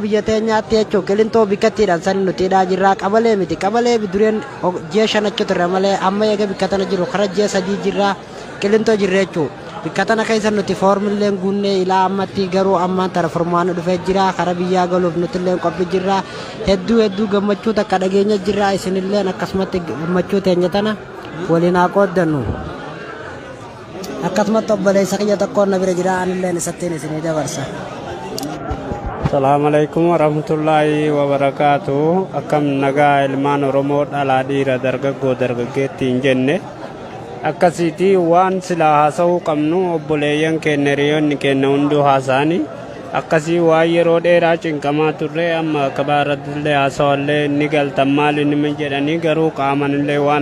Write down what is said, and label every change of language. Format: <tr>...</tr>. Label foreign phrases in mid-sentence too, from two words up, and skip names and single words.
<om>biyya teenyaatti jechuun qilintoo bikkattiidhaan sani nutiidhaa jirraa qabalee miti qabalee dureen ji'a shanachu turre malee amma eega bikka tana jiru kara ji'a sadii jirraa qilintoo jirre jechuun bikka tana keessa nuti foormilleen guunnee ilaa ammatti garuu ammaan tana furmaanni dhufee jira kara biyyaa galuuf nutilleen qophii jirraa hedduu gammachuu takka dhageenya jirraa isinilleen akkasumatti gammachuu teenya tana waliin haa qooddannu akkasumatti obboleessa kiyya tokkoon na bira jira anilleen isattiin isinii dabarsa.</om> <ar>السلام عليكم ورحمة الله وبركاته.</ar> <om>Akkam nagaa ilmaan Oromoo dhalaa dhiira dargaggoo dargaggeetti hin jenne akkasiitii waan silaa haasa'uu qabnu obboleeyyan keenya hiriyoonni keenya hunduu haasa'anii akkasii waan yeroo dheeraa cinqamaa turre amma akka baarattillee haasa'allee ni galtan maali nima jedhanii garuu qaamanillee waan</om>